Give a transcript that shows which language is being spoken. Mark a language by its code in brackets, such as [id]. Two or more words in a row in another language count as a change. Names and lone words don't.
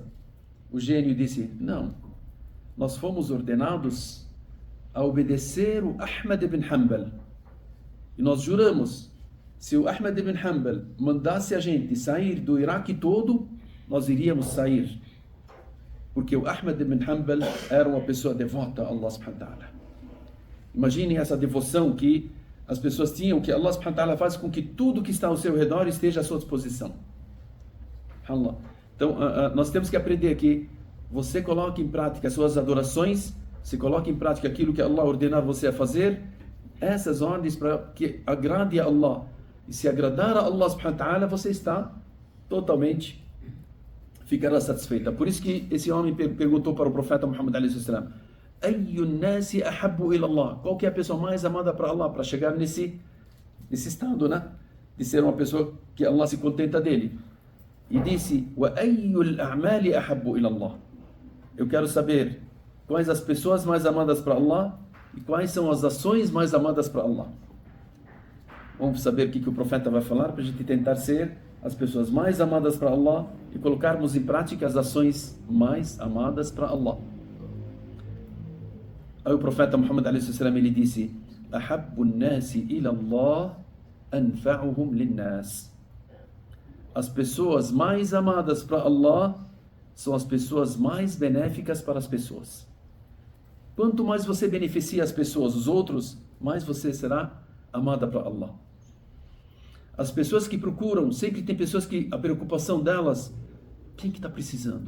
[pt] O gênio disse, não, nós fomos ordenados a obedecer o Ahmed ibn Hanbal. E nós juramos, se o Ahmed ibn Hanbal mandasse a gente sair do Iraque todo, nós iríamos sair. Porque o Ahmed ibn Hanbal era uma pessoa devota a [ar] الله سبحانه وتعالى. [pt] Imagine essa devoção que as pessoas tinham, que [ar] الله سبحانه وتعالى [pt] faz com que tudo que está ao seu redor esteja à sua disposição. Allah. Então, nós temos que aprender que você coloque em prática as suas adorações, você coloque em prática aquilo que Allah ordenar você a fazer, essas ordens para que agrade a Allah. E se agradar a [ar] الله سبحانه وتعالى, [pt] você está totalmente, ficará satisfeita. Por isso que esse homem perguntou para o profeta Muhammad [ar] عليه السلام, أي الناس أحب إلى الله? [pt] Qual que é a pessoa mais amada para Allah? Para chegar nesse estado, né? De ser uma pessoa que Allah se contenta dele. E disse, [ar] وأي الأعمال أحب إلى الله? [pt] Eu quero saber quais as pessoas mais amadas para Allah e quais são as ações mais amadas para Allah. Vamos saber o que o profeta vai falar para a gente tentar ser as pessoas mais amadas para Allah e colocarmos em prática as ações mais amadas para Allah. Aí o profeta Muhammad a.s. ele disse, [ar] أحب الناس إلى الله أنفعهم للناس. [pt] As pessoas mais amadas para Allah são as pessoas mais benéficas para as pessoas. Quanto mais você beneficia as pessoas, os outros, mais você será amada para Allah. As pessoas que procuram, sempre tem pessoas que a preocupação delas, quem que está precisando?